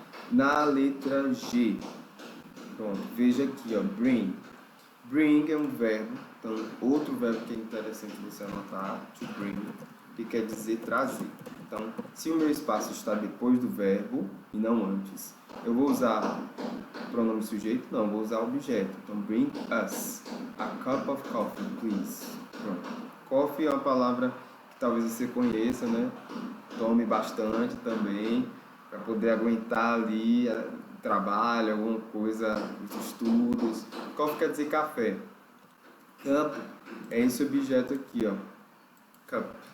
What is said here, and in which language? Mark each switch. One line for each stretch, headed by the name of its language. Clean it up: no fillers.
Portuguese: Na letra G. Pronto, veja aqui, ó, bring. Bring é um verbo. Então, outro verbo que é interessante você anotar, to bring, que quer dizer trazer. Então, se o meu espaço está depois do verbo e não antes, eu vou usar pronome sujeito? Não, vou usar objeto. Então,
English: bring us a cup of coffee, please.
Portuguese: Pronto. Coffee é uma palavra que talvez você conheça, né? Tome bastante também, para poder aguentar ali trabalho, alguma coisa, os estudos. Coffee quer dizer café. Cup é esse objeto aqui, ó. Cup.